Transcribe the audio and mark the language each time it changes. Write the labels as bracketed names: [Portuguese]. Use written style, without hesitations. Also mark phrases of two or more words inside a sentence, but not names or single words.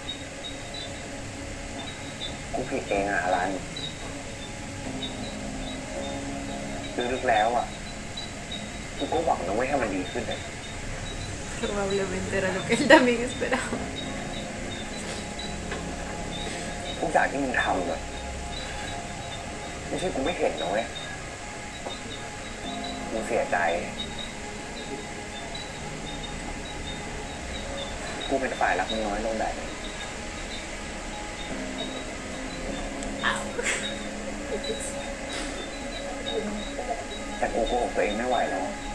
[Thai] กูผิดเองอ่ะอลันลึกๆแล้วอ่ะกูก็หวังนะเว้ยให้มันดีขึ้นเลย [Spanish] Probablemente era lo que él también esperaba. [Thai] ทุกอย่างที่มึงทำเลยไม่ใช่กูไม่เห็นนะเว้ยกูเสียใจกูเป็นฝ่ายรักมึงน้อยลงได้แต่กูโกหกตัวเองไม่ไหวแล้ว